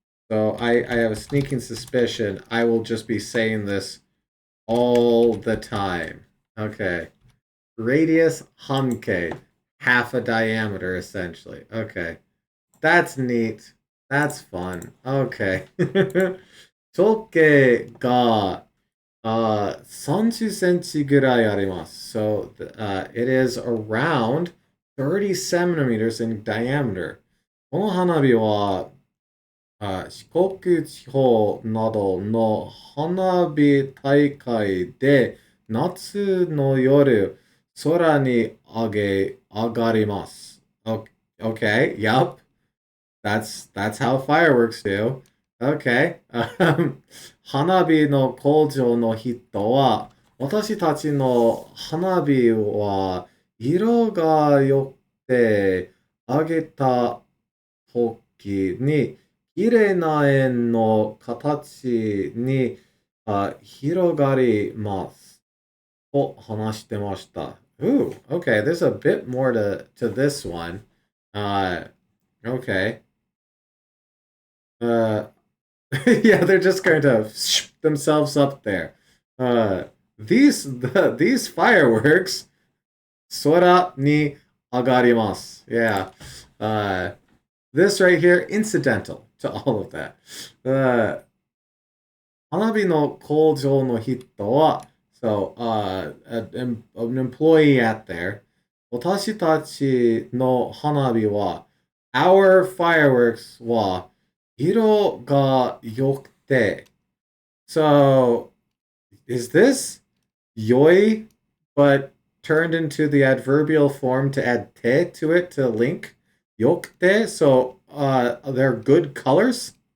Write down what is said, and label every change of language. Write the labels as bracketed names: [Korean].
[English] So I have a sneaking suspicion I will just be saying this all the time. Okay. Radius Hankei. Half a diameter, essentially. Okay. That's neat. That's fun. Okay. [Japanese] 直径が30センチぐらいあります。 So it is around 30 centimeters in diameter. この花火は四国地方などの花火大会で夏の夜空に上がります。 [English] Okay, yep. That's how fireworks do. Okay. [Japanese] 花火の工場の人は、私たちの花火は色が良くて、あげた時に、綺麗な円の形に広がります。と話してました。 [English] Ooh, okay, there's a bit more to this one. Okay. Uh, yeah, they're just going to themselves up there. Uh, these fireworks, [Japanese] sora ni agarimasu. [English] Yeah. This right here, incidental to all of that. [Japanese] 花火の工場の人は、 [English] so, an employee at there. [Japanese] 私たちの花火は、 [English] our fireworks [Japanese] は、色が良くて。 [English] So, is this yoi, but turned into the adverbial form to add te to it to link? Yokute, so they're good colors?